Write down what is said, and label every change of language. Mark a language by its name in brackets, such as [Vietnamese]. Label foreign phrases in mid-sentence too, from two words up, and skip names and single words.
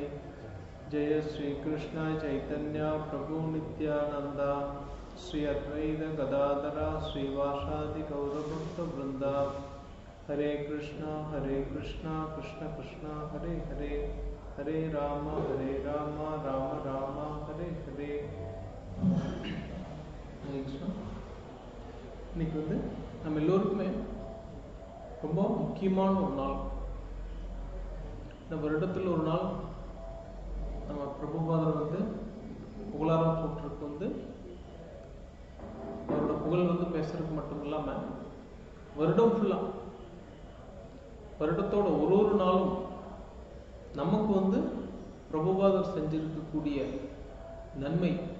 [Sanskrit] जय श्री कृष्ण चैतन्य प्रभु नित्यानंद श्री अद्वैत गदाधर श्रीवासादि गौरभक्त वृंदा। हरे कृष्ण कृष्ण कृष्ण हरे हरे हरे राम राम राम हरे हरे. [Tamil] இன்னைக்கு வந்து நம்ம எல்லோருக்குமே ரொம்ப முக்கியமான ஒரு நாள். இந்த வருடத்தில் ஒரு நாள் நம்ம பிரபுபாதர் வந்து புகழாரம் போட்டிருக்கு வந்து அவரோட புகழ் வந்து பேசுறதுக்கு மட்டும் இல்லாமல் வருடம் ஃபுல்லாக வருடத்தோட ஒரு நாளும் நமக்கு வந்து பிரபுபாதர் செஞ்சிருக்கக்கூடிய நன்மை.